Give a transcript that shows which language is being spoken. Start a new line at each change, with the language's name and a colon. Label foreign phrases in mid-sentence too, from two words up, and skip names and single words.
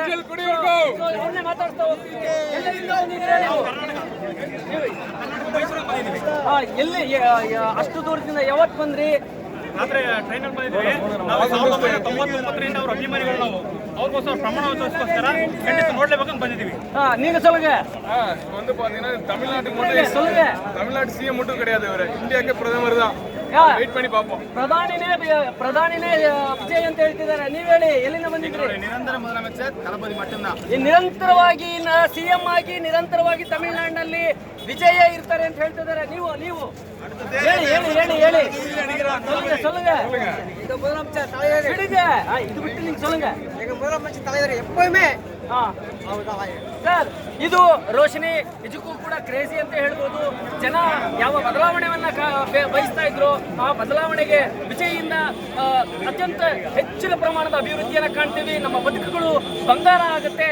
Kannada: ಮಾತಾಡ್ತಾ ಹೋಗ್ತೀವಿ. ಎಲ್ಲಿ ಅಷ್ಟು ದೂರದಿಂದ ಯಾವತ್ತು ಬಂದ್ರಿ? ರಾತ್ರಿ ಟ್ರೈನಲ್ಲಿ ಬಂದಿದ್ವಿ. ನಾವು 1999ರಿಂದ ಅವ್ರ ಅಭಿಮಾನಿಗಳು. ನಾವು ಅವ್ರಿಗೋಸ್ಕರ ಪ್ರಮಾಣ ವಚನಕ್ಕೋಸ್ಕರ ಖಂಡಿತ ನೋಡ್ಲೇಬೇಕಂತ ಬಂದಿದ್ದೀವಿ.
Tamil: நீங்க சொல்லுங்க. வந்து பாத்தீங்கன்னா தமிழ்நாடு CM மட்டும் கிடையாது, இவரு இந்தியாக்கே பிரதமர் தான்.
Kannada: ವೇಟ್ ಮಾಡಿ ಪಾಪ. ಪ್ರಧಾನಿನೇ ವಿಜಯ್ ಅಂತ ಹೇಳ್ತಿದ್ದಾರೆ. ನೀವ್ ಹೇಳಿ, ಎಲ್ಲಿಂದ ಬಂದಿದ್ರಿ?
Tamil: ನಿರಂತರ ಮೊದಲமைச்சர் தளபதி மட்டும்தான்.
Kannada: ನಿರಂತರವಾಗಿ CM ಆಗಿ ನಿರಂತರವಾಗಿ ತಮಿಳುನಾಡಿನಲ್ಲಿ ವಿಜಯ ಇರ್ತಾರೆ ಅಂತ ಹೇಳ್ತಿದ್ದಾರೆ. ನೀವು ಹೇಳಿ சொல்லுங்க.
Tamil: இது முதலமைச்சர் தலைவர் விடுங்க, இது விட்டு நீங்க சொல்லுங்க. எங்க முதலமைச்சர் தலைவர் எப்பவுமே
Kannada: ಸರ್, ಇದು ರೋಶಿನಿ ನಿಜಕ್ಕೂ ಕೂಡ ಕ್ರೇಜಿ ಅಂತ ಹೇಳ್ಬೋದು. ಜನ ಯಾವ ಬದಲಾವಣೆಯನ್ನ ಬಯಸ್ತಾ ಇದ್ರು, ಆ ಬದಲಾವಣೆಗೆ ವಿಜಯಿಂದ ಅತ್ಯಂತ ಹೆಚ್ಚಿನ ಪ್ರಮಾಣದ ಅಭಿವೃದ್ಧಿಯನ್ನು ಕಾಣ್ತೀವಿ. ನಮ್ಮ ಬದುಕುಗಳು ಬಂಗಾರ ಆಗುತ್ತೆ.